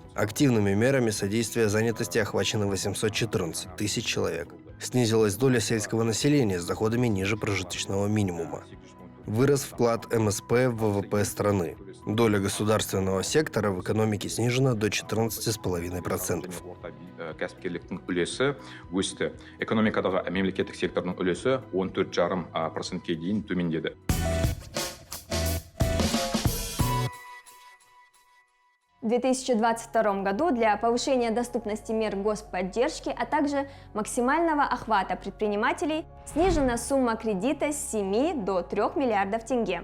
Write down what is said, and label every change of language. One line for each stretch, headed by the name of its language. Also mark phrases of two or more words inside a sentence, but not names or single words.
Russian: Активными мерами содействия занятости охвачено 814 тысяч человек. Снизилась доля сельского населения с доходами ниже прожиточного минимума. Вырос вклад МСП в ВВП страны. Доля государственного сектора в экономике снижена до 14,5%.
Kazakh: Кәсіпкерліктің үлесі өсті. Экономикадағы мемлекеттік сектордың үлесі 14,5%-ке дейін төмендеді.
Russian: В 2022 году для повышения доступности мер господдержки, а также максимального охвата предпринимателей снижена сумма кредита с 7 до 3 миллиардов тенге.